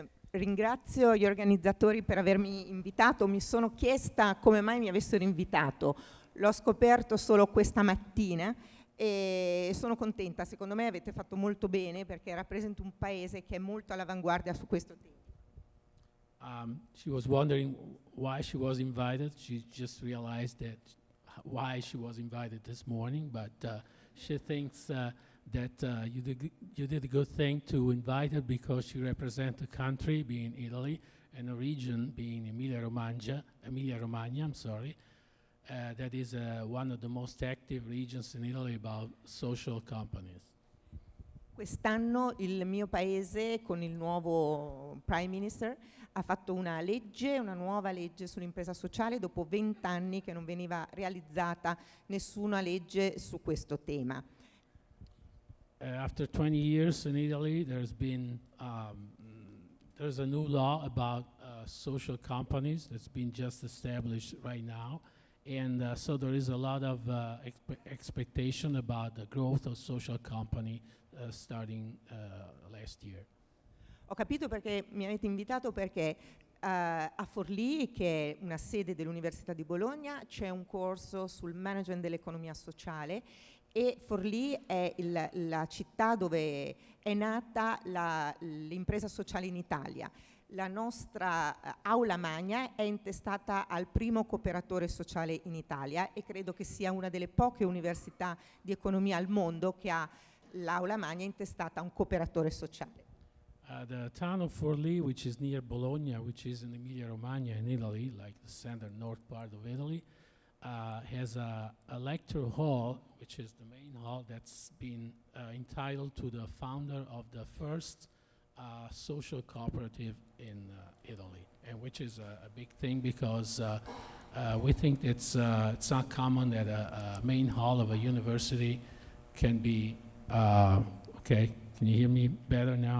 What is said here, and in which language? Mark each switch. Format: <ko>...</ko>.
<it>Ringrazio gli organizzatori per avermi invitato. Mi sono chiesta come mai mi avessero invitato. L'ho scoperto solo questa mattina e sono contenta. Secondo me avete fatto molto bene, perché rappresento un paese che è molto all'avanguardia su questo tema.</it> <en>She was wondering why she was invited. She just realized that why she was invited this morning, but she thinks that you did a good thing to invite her, because she represents a country, being Italy, and a region, being Emilia-Romagna, that is one of the most active regions in Italy about social companies.</en> <it>Quest'anno il mio paese, con il nuovo Prime Minister, ha fatto una nuova legge sull'impresa sociale, dopo 20 anni che non veniva realizzata nessuna legge su questo tema.</it> <en>After 20 years in Italy, there's a new law about social companies that's been just established right now. And so there is a lot of expectation about the growth of social company starting last year.</en> <it>Ho capito perché mi avete invitato perché a Forlì, che è una sede dell'Università di Bologna, c'è un corso sul management dell'economia sociale e Forlì è la città dove è nata l'impresa sociale in Italia. La nostra aula magna è intestata al primo cooperatore sociale in Italia e credo che sia una delle poche università di economia al mondo che ha l'aula magna intestata a un cooperatore sociale.</it> <en>The town of Forlì, which is near Bologna, which is in Emilia-Romagna in Italy, like the center north part of Italy, has a lecture hall, which is the main hall that's been entitled to the founder of the first social cooperative in Italy, and which is a big thing because we think it's not common that a main hall of a university can be, okay, can you hear me better now?</en>